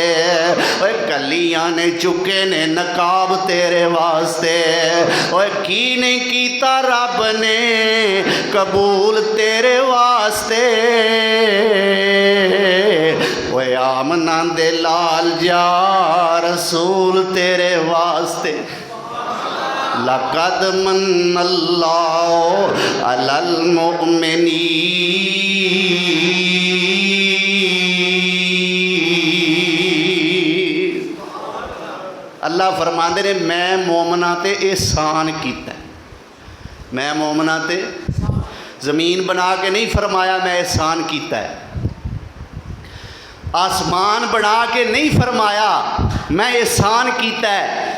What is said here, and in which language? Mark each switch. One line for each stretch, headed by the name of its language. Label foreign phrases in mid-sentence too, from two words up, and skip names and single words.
Punjabi: کلیاں نے چکے نے نقاب تیرے واسطے. کی نہیں کیتا رب نے قبول تیرے واسطے. اوئے آمنہ دے لال جا رسول تیرے واسطے.
Arabic: لقد منّ الله على المؤمنين.
Punjabi: اللہ فرماتے نے میں مومناں تے احسان کیتا. میں مومناں تے زمین بنا کے نہیں فرمایا میں احسان کیتا ہے. آسمان بنا کے نہیں فرمایا میں احسان کیتا ہے.